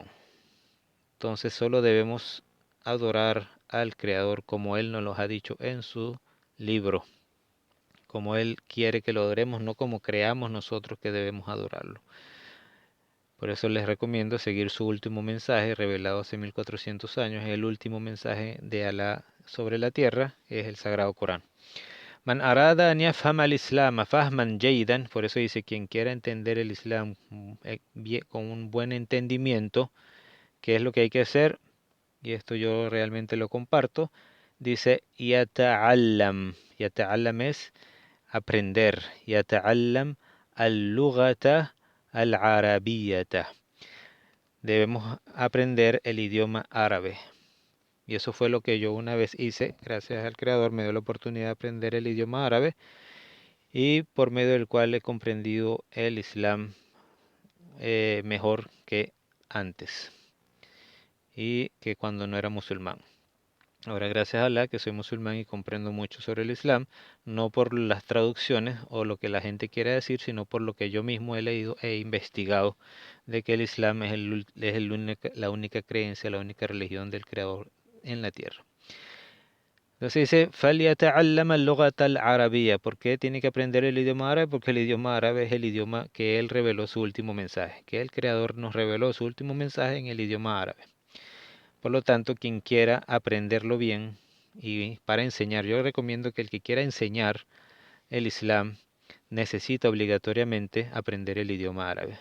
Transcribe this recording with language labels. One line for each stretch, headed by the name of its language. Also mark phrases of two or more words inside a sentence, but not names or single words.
Spanish: Entonces solo debemos adorar al Creador como Él nos lo ha dicho en su libro, como Él quiere que lo adoremos, no como creamos nosotros que debemos adorarlo. Por eso les recomiendo seguir su último mensaje revelado hace 1400 años. El último mensaje de Alá sobre la tierra es el Sagrado Corán.
Arabic: من أراد أن يفهم الإسلام فهماً جيداً,
Spanish: por eso dice quien quiera entender el Islam con un buen entendimiento, ¿qué es lo que hay que hacer? Y esto yo realmente lo comparto. Dice yata'allam. Yata'allam es aprender.
Arabic: يتعلم اللغة العربية.
Spanish: Debemos aprender el idioma árabe. Y eso fue lo que yo una vez hice. Gracias al Creador me dio la oportunidad de aprender el idioma árabe y por medio del cual he comprendido el Islam mejor que antes y que cuando no era musulmán. Ahora, gracias a Allah que soy musulmán y comprendo mucho sobre el Islam, no por las traducciones o lo que la gente quiera decir, sino por lo que yo mismo he leído e investigado de que el Islam la única creencia, la única religión del Creador en la tierra. Entonces dice,
Arabic: فَلْيَتَعَلَّمَ اللُّغَةَ الْعَرَبِيَّةَ.
Spanish: ¿Por qué tiene que aprender el idioma árabe? Porque el idioma árabe es el idioma que él reveló su último mensaje, que el Creador nos reveló su último mensaje en el idioma árabe. Por lo tanto, quien quiera aprenderlo bien y para enseñar, yo recomiendo que el que quiera enseñar el Islam necesita obligatoriamente aprender el idioma árabe.